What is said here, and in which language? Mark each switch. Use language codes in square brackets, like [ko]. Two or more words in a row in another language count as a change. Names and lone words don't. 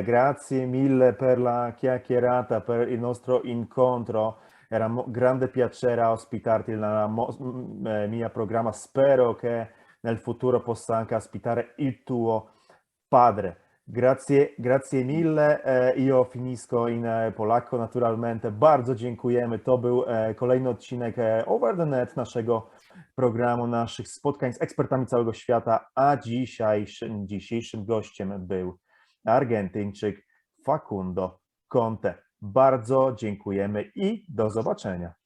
[it] Grazie mille per la chiacchierata, per il nostro incontro. Era un grande piacere ospitarti nel mio programma. Spero che nel futuro possa anche ospitare il tuo padre. Grazie, grazie mille. Io finisco in polacko naturalmente. [pl] Bardzo dziękujemy. To był kolejny odcinek Over the Net naszego programu, naszych spotkań z ekspertami całego świata, a dzisiejszym gościem był Argentyńczyk Facundo Conte. Bardzo dziękujemy i do zobaczenia.